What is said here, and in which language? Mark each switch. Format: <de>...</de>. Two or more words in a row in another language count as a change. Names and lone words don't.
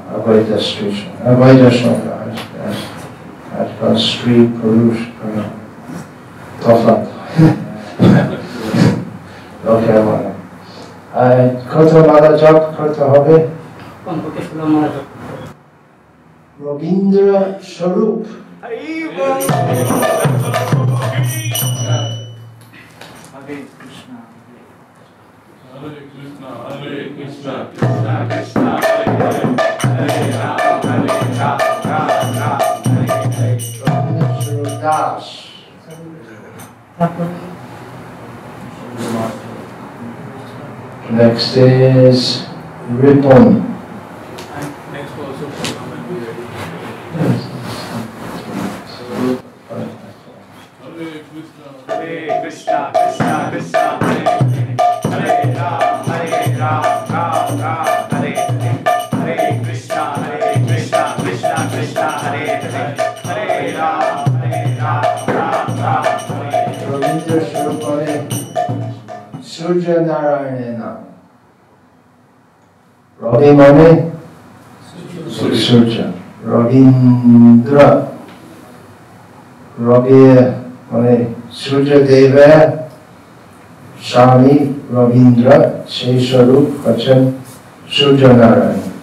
<bn>অবৈধ সঙ্গ আজকাল স্ত্রী পুরুষ তফাৎ লোকে বলে। কত মালা জপ করতে হবে? কমপক্ষে 16 মালা জপ। রবীন্দ্র স্বরূপ</bn> <sa>Hare Krishna, Hare Krishna, Hare Krishna, Krishna Krishna, Hare Hare, Hare Rama, Hare Rama, Rama Hare Hare.</sa> <en>Robindra Das. Next is Ripon. Next also will be ready.</en> <sa>Hare Krishna, Krishna Krishna, Hare Hare, Hare Rama, Hare Rama, Rama Hare Hare, Hare Krishna, Krishna Krishna, Hare Hare, Hare Rama, Hare Rama, Rama Hare Hare.</sa> <bn>রবীন্দ্র স্বরূপে সূর্য নারায়ণের নাম। রবি মানে সূর্য, রবীন্দ্র রবি মানে সূর্যদেবের স্বামী রবীন্দ্র, সেই স্বরূপ হচ্ছেন সূর্য নারায়ণ।</bn>